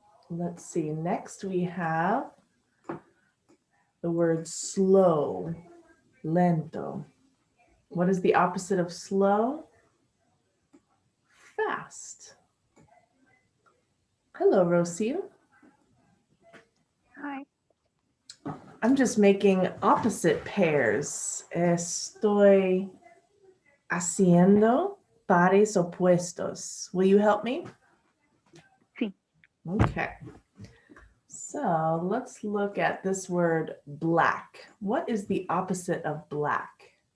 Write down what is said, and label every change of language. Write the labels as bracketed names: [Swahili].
[English] Let's see. Next we have the word slow, lento. What is the opposite of slow? Fast. Hello, Rocio. Hi. I'm just making opposite pairs. [Spanish] Estoy haciendo pares opuestos. [English] Will you help me? [Spanish] Sí. [English] Okay. So let's look at this word black. What is the opposite of black?